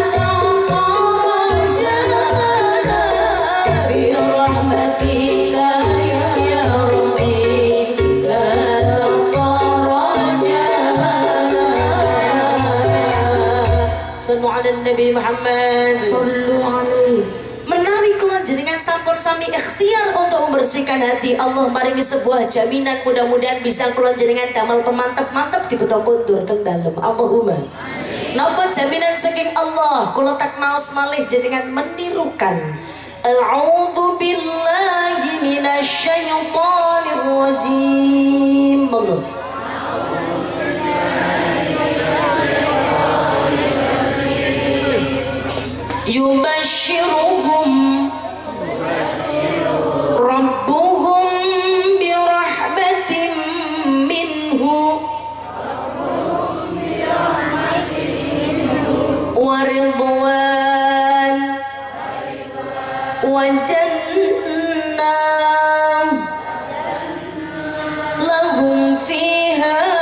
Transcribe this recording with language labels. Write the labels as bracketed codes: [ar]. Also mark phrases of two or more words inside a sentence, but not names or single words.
[ar] تخرجنا برحمتك يا ربي لا تخرجنا. صلوا على النبي محمد. صلوا عليه. [jv] Menawi kula jenengan sampun sami ikhtiar [id] untuk membersihkan hati, [jv] Allah maringi [id] sebuah jaminan [jv] mudah-mudahan bisa kula jenengan damel pemantep-mantep di beto kondur teng dalem. Allahumma. Napa jaminan saking Allah? Kula tak maos malih jenengan menirukan. [ar] أعوذ بالله من الشيطان الرجيم. [jv] Monggo. [ar] يبشرهم ربهم برحمة منه ورضوان وجنة لهم فيها